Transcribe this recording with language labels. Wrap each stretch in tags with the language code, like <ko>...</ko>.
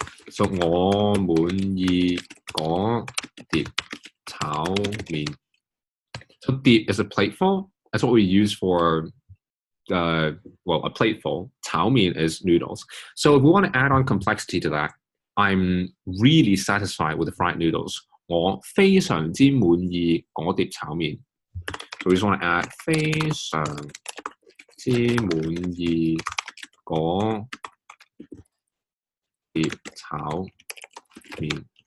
<zh>So 我滿意嗰碟炒麵.</zh> <en>So 碟 is a plateful. That's what we use for well, a plateful. 炒麵 is noodles. So if we want to add on complexity to that, I'm really satisfied with the fried noodles.</en> <zh>我非常之滿意嗰碟炒麵.</zh> <en>So we just want to add</en> <zh>非常之滿意嗰碟炒麵.</zh>